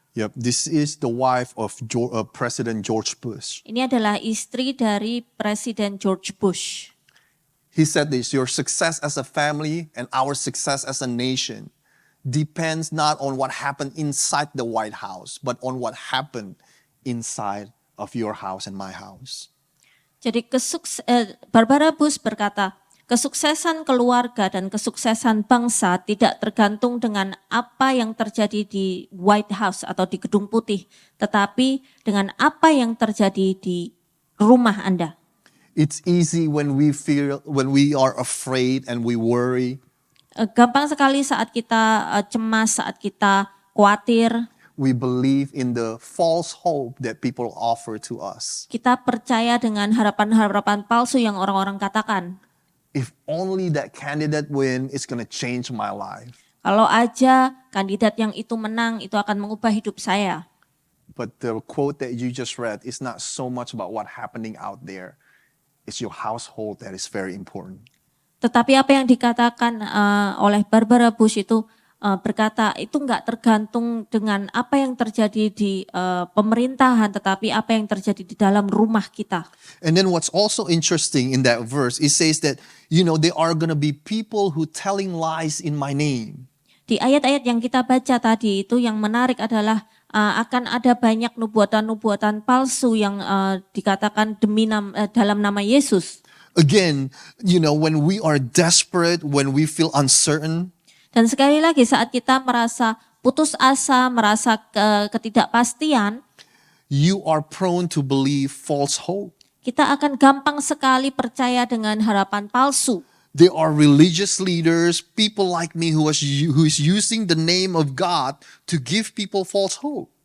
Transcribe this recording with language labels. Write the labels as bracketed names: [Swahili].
[English] Yep, this is the wife of President George Bush. [Indonesian] Ini adalah istri dari Presiden George Bush. [English] He said this, your success as a family and our success as a nation depends not on what happened inside the White House, but on what happened inside of your house and my house. [Indonesian] Jadi Barbara Bush berkata, kesuksesan keluarga dan kesuksesan bangsa tidak tergantung dengan apa yang terjadi di White House atau di Gedung Putih, tetapi dengan apa yang terjadi di rumah Anda. [English] It's easy when we are afraid and we worry. [Indonesian] Gampang sekali saat kita cemas, saat kita khawatir. [English] We believe in the false hope that people offer to us. [Indonesian] Kita percaya dengan harapan-harapan palsu yang orang-orang katakan. [English] If only that candidate win, it's gonna change my life. [Indonesian] Kalau aja kandidat yang itu menang, itu akan mengubah hidup saya. [English] But the quote that you just read is not so much about what happening out there. It's your household that is very important. [Indonesian] Tetapi apa yang dikatakan oleh Barbara Bush itu berkata itu enggak tergantung dengan apa yang terjadi di pemerintahan, tetapi apa yang terjadi di dalam rumah kita. [English] And then what's also interesting in that verse, it says that, there are going to be people who telling lies in my name. [Indonesian] Di ayat-ayat yang kita baca tadi itu yang menarik adalah akan ada banyak nubuatan-nubuatan palsu yang dikatakan dalam nama Yesus. [English] Again, when we are desperate, when we feel uncertain, [Indonesian] Dan sekali lagi saat kita merasa putus asa, merasa ketidakpastian, [English] you are prone to believe false hope. [Indonesian] kita akan gampang sekali percaya dengan harapan palsu. [English] There are religious leaders, people like me who is using the name of God to give people false hope.